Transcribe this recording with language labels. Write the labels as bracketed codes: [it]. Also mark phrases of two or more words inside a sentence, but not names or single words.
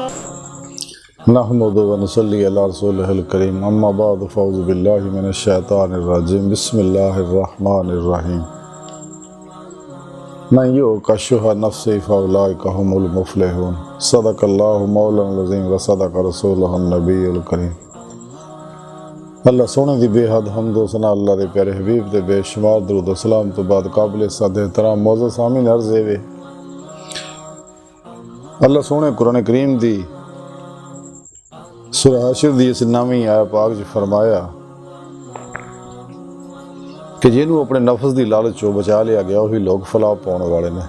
[ar] نحمد و نصلي على رسوله الكريم أما بعد فأعوذ بالله من الشيطان الرجيم بسم الله الرحمن الرحيم من يوق شح نفسه فأولئك هم المفلحون صدق الله مولانا العظيم و صدق رسوله النبي الكريم. [pa] ਅੱਲ੍ਹਾ ਸੋਹਣੇ ਦੀ ਬੇਹੱਦ ਹਮਦੋ ਸਨਾ ਅੱਲ੍ਹਾ ਦੇ ਪਿਆਰੇ ਹਬੀਬ ਦੇ ਬੇਸ਼ੁਮਾਰ ਦਰੂਦ ਸਲਾਮ ਤੋਂ ਬਾਅਦ ਕਾਬਿਲ ਸਦ ਏਹਤਰਾਮ ਮੌਜੂਦ ਸਾਮਈਨ ਅਰਜ਼ ਹੈ ਅੱਲ੍ਹਾ ਸੋਹਣੇ ਕੁਰਆਨ ਕਰੀਮ ਦੀ ਸੂਰਹ ਹਸ਼ਰ ਦੀ ਇਸ ਨਵੀਂ ਆਇਆ ਪਾਕ ਚ ਫ਼ਰਮਾਇਆ ਕਿ ਜਿਨ੍ਹੋਂ ਅਪਣੇ ਨਫ਼ਸ ਕੀ ਲਾਲਚ ਚੋ ਬਚਾ ਲਿਆ ਗਿਆ ਵਹੀ ਲੋਕ ਫ਼ਲਾਹ ਪਾਣੇ ਵਾਲੇ ਨੇ।